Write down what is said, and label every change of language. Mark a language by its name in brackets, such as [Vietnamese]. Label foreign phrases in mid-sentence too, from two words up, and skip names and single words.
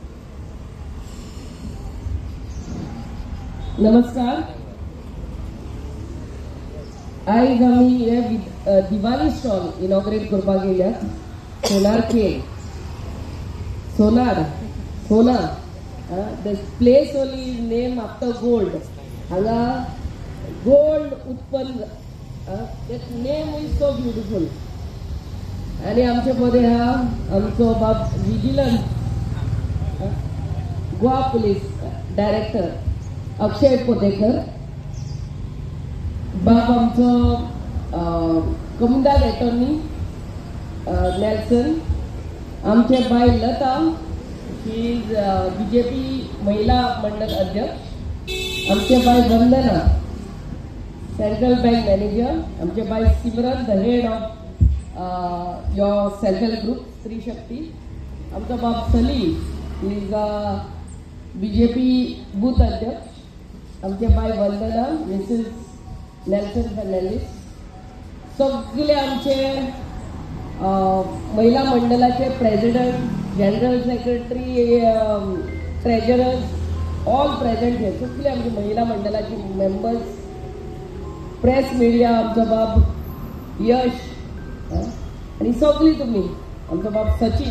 [Konkani] नमस्कार. आज आम्ही हे दिवाळी [English] stall inaugurate [Konkani] करपाक गेल्यात. सोनार केक, सोना. [English] The place only is named after gold. [Konkani] हांगा गोल्ड उत्पन्न. [English] That name is so beautiful. [Konkani] आणि आमचे मध्ये हा आमचो बाब [English] vigilance Goa police director [Konkani] अक्षय पोतेकर, बाब आमचो [English] commissioner attorney [Konkani] नेल्सन, आमचे बाय लता, [English] she is [Konkani] बीजेपी महिला मंडळ अध्यक्ष, आमचे बाय वंदना, [English] Central Bank manager, [Konkani] आमचे बाय सिमरन, [English] the head of your self help group [Konkani] स्त्री शक्ती, आमचा बाब सली [English] is BJP booth [Konkani] अध्यक्ष, आमचे बाय वंदना, मिसेस नेल्सन फर्नांडीस, सगळे आमचे महिला मंडळाचे [English] president, general secretary, treasurers, all present [Konkani] हे सगळे आमचे महिला मंडळाचे मेंबर्स, [English] press media, [Konkani] आमचा बाब यश आणि सगळी तुम्ही, आमचा बाब सचिन.